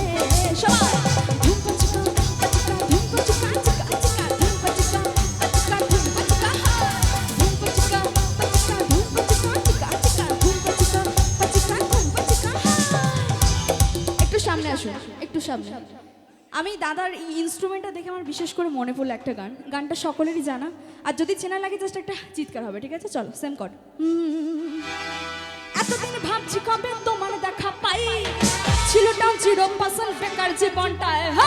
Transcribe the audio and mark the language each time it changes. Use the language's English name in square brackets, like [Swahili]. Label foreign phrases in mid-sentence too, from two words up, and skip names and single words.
[Bangla] সবাই ধুম পাচিকা পাচিকা ধুম পাচিকা চিকা চিকা ধুম পাচিকা পাচিকা ধুম পাচিকা হায় ধুম পাচিকা পাচিকা ধুম পাচিকা চিকা চিকা ধুম পাচিকা পাচিকা ধুম পাচিকা হায়। একটু সামনে আসুন, একটু সামনে। আমি দাদার এই ইনস্ট্রুমেন্টটা দেখে আমার বিশেষ করে মনে পড়লো একটা গান, গানটা সকলেরই জানা, আর যদি চেনা লাগে জাস্ট একটা চিৎকার হবে, ঠিক আছে? চলো, সেম কর। এতদিন ভাবছি কবে তোমার দেখা পাই, ছিল টাউন 0% বেকার জীবনটায়।